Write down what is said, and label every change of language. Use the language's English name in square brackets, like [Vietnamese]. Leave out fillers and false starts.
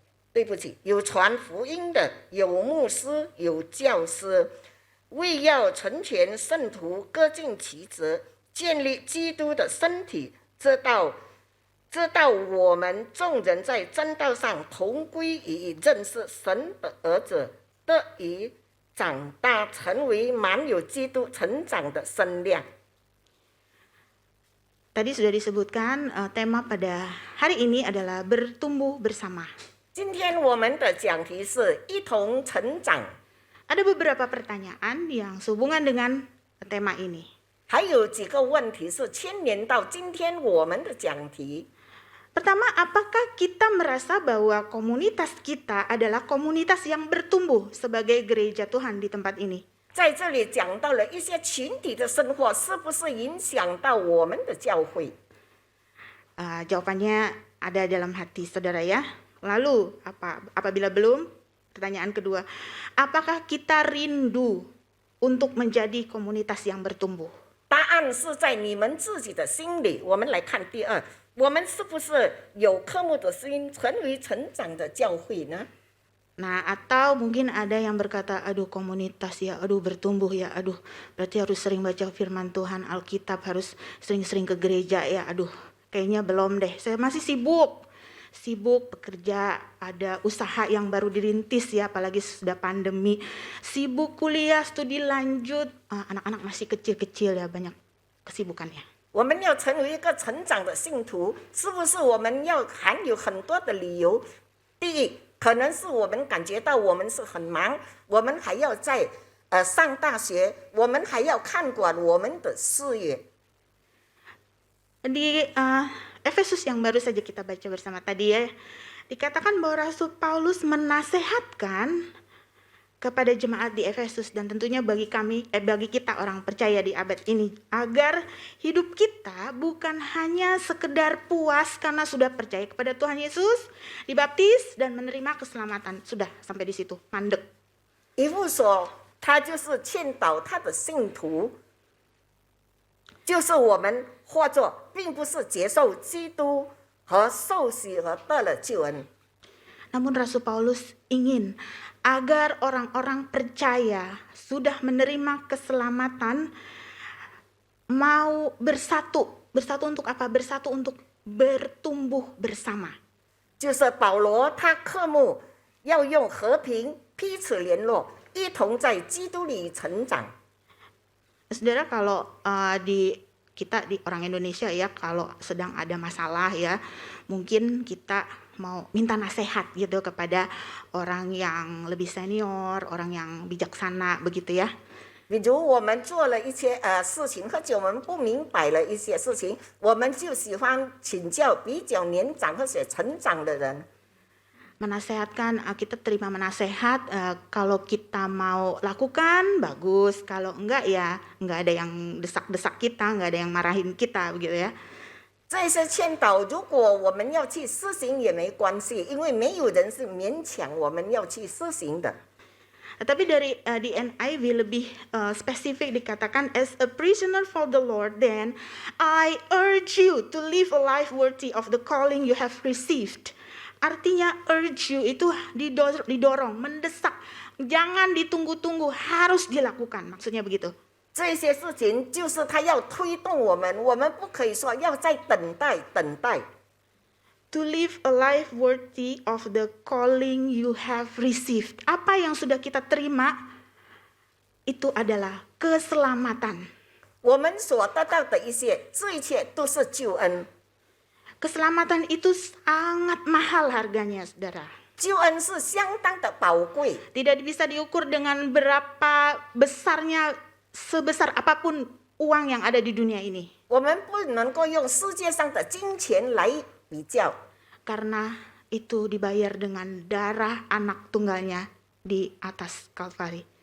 [Chinese] 对不起，有传福音的，有牧师，有教师，为要成全圣徒，各尽其职，建立基督的身体，直到我们众人在真道上同归于认识神的儿子，得以长大，成为满有基督成长的身量。 [Indonesian] Tadi sudah disebutkan tema pada hari ini adalah bertumbuh bersama. [Chinese] 今天我们的讲题是一同成长。 [Indonesian] Ada beberapa pertanyaan yang sehubungan dengan tema ini. [Chinese] 还有几个问题是牵连到今天我们的讲题。 [Indonesian] Pertama, apakah kita merasa bahwa komunitas kita adalah komunitas yang bertumbuh sebagai gereja Tuhan di tempat ini? [Chinese] 在这里讲到了一些群体的生活，是不是影响到我们的教会？ [Indonesian] Jawabannya ada dalam hati saudara ya. Lalu apabila belum, pertanyaan kedua, apakah kita rindu untuk menjadi komunitas yang bertumbuh? [Chinese] 答案是在你们自己的心里。我们来看第2，我们是不是有渴慕的心，成为成长的教会呢？ [Indonesian] Nah, atau mungkin ada yang berkata, aduh komunitas ya, aduh bertumbuh ya, aduh berarti harus sering baca firman Tuhan, Alkitab, harus sering-sering ke gereja ya, aduh kayaknya belum deh, saya masih sibuk bekerja, ada usaha yang baru dirintis ya, apalagi sudah pandemi, sibuk kuliah, studi lanjut, anak-anak masih kecil-kecil ya, banyak kesibukannya. [Chinese] 我们要成为一个成长的信徒，是不是我们要含有很多的理由？第一，可能是我们感觉到我们是很忙，我们还要在上大学，我们还要看管我们的事业。 [Indonesian] Di Efesus yang baru saja kita baca bersama tadi ya, dikatakan bahwa Rasul Paulus menasehatkan kepada jemaat di Efesus dan tentunya bagi kita orang percaya di abad ini, agar hidup kita bukan hanya sekedar puas karena sudah percaya kepada Tuhan Yesus, dibaptis dan menerima keselamatan. Sudah sampai di situ, mandek. [Chinese] 以弗所他就是劝导他的信徒，就是我们或者并不是接受基督和受洗和得了救恩。 [Indonesian] Namun Rasul Paulus ingin agar orang-orang percaya sudah menerima keselamatan mau bersatu untuk apa? Bersatu untuk bertumbuh bersama. [Chinese] 就是保罗他渴慕要用和平彼此联络，一同在基督里成长。 [Indonesian] Saudara, kalau kita di orang Indonesia ya, kalau sedang ada masalah ya, mungkin kita mau minta nasihat gitu kepada orang yang lebih senior, orang yang bijaksana begitu ya. [Chinese] 比如我们做了一些事情，或者我们不明白了一些事情，我们就喜欢请教比较年长或者成长的人。 [Indonesian] Menasehatkan, kita terima menasehat, kalau kita mau lakukan bagus, kalau enggak ya enggak ada yang desak-desak kita, enggak ada yang marahin kita begitu ya. [Chinese] 这些劝导，如果我们要去施行也没关系，因为没有人是勉强我们要去施行的。 [Indonesian] Tapi di NIV lebih spesifik dikatakan, [English] as a prisoner for the Lord, then I urge you to live a life worthy of the calling you have received. [Indonesian] Artinya [English] urge you [Indonesian] itu didorong, mendesak, jangan ditunggu-tunggu, harus dilakukan. Maksudnya begitu. [Chinese] 这些事情就是他要推动我们，我们不可以说要再等待等待。 [English] To live a life worthy of the calling you have received. [Indonesian] Apa yang sudah kita terima itu adalah keselamatan. [Chinese] 我们所得到的一切，这一切都是救恩。 [Indonesian] Keselamatan itu sangat mahal harganya, saudara. [Chinese] 救恩是相当的宝贵， [Indonesian] Tidak bisa diukur dengan berapa besarnya, sebesar apapun uang yang ada di dunia ini. [Chinese] 我们不能够用世界上的金钱来比较， [Indonesian] Karena itu dibayar dengan darah anak tunggalnya di atas Kalvari.